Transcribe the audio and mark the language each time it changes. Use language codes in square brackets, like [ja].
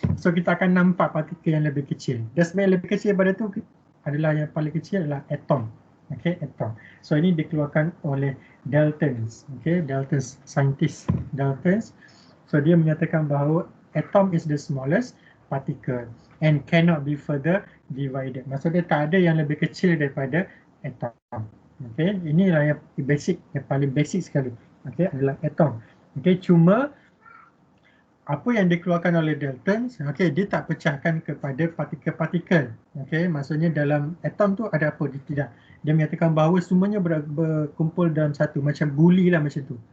[ms] So kita akan nampak partikel yang lebih kecil. Dan sebenarnya lebih kecil daripada tu adalah yang paling kecil adalah atom. Okay, atom. So ini dikeluarkan oleh Dalton. Okay, Dalton, saintis Dalton. So dia menyatakan bahawa [en] atom is the smallest particle and cannot be further divided. [ms] Maksudnya tak ada yang lebih kecil daripada atom. Okay, inilah yang basic, yang paling basic sekali. Okay, adalah atom. Okay, cuma apa yang dikeluarkan oleh Dalton, okay, dia tak pecahkan kepada partikel-partikel. Okay, maksudnya dalam atom tu ada apa? Dia tidak. Dia menyatakan bahawa semuanya berkumpul dalam satu, macam guli lah macam tu.